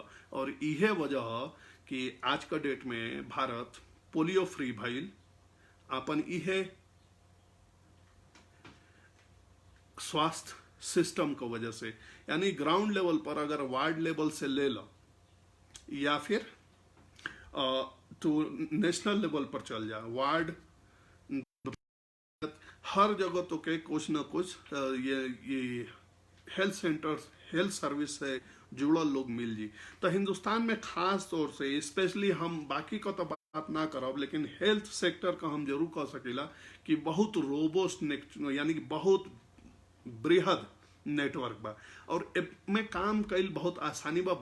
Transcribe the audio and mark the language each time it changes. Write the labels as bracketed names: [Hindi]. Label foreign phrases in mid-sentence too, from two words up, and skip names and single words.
[Bhojpuri] और यह वजह कि आज का डेट में भारत [English] polio free [Bhojpuri] भइल अपन यह स्वास्थ्य सिस्टम को वजह से। यानी [English] ground level [Bhojpuri] पर अगर [English] ward level [Bhojpuri] से ले लो या फिर तो [English] national level [Bhojpuri] पर चल जा, वार्ड हर जगह तो के कुछ न कुछ ये [English] health centers, health service [Bhojpuri] से जुड़ल लोग मिल जी। तो हिंदुस्तान में खास तौर से स्पेशली हम बाकी को तो बात ना करब, लेकिन [English] health sector [Bhojpuri] का हम जरूर कह सकीला कि बहुत रोबोस्ट, यानी कि बहुत बृहद नेटवर्क बा और में काम कईल बहुत आसानी बा।